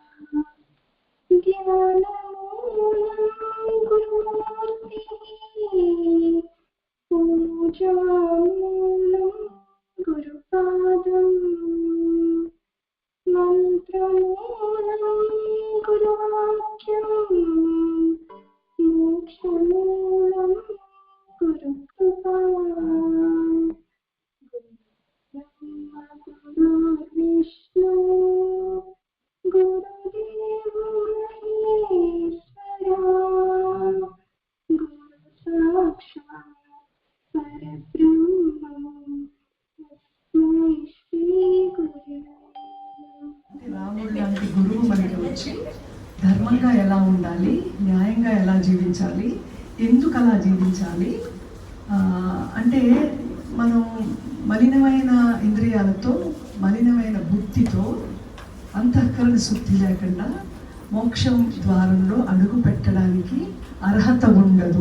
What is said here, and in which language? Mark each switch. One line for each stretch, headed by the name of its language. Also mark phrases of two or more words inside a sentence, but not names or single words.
Sanskrit: ज्ञानमूलं गुरुमूर्तिः पूजामूलं गुरुपादम् मंत्रमूलं गुरुवाक्यं मोक्षमूलं गुरुकृपा ब्रह्म गुरुर्विष्णु गुरुदेव महेश्वरा गुरु साक्षात् परब्रह्मं तस्मै श्री गुरवे।
Telugu: రాముడు లాంటి గురువు మనకి వచ్చి ధర్మంగా ఎలా ఉండాలి, న్యాయంగా ఎలా జీవించాలి, ఎందుకు అలా జీవించాలి అంటే మనం మలినమైన ఇంద్రియాలతో మలినమైన బుద్ధితో అంతఃకరణ శుద్ధి లేకుండా మోక్షం ద్వారంలో అడుగు పెట్టడానికి అర్హత ఉండదు.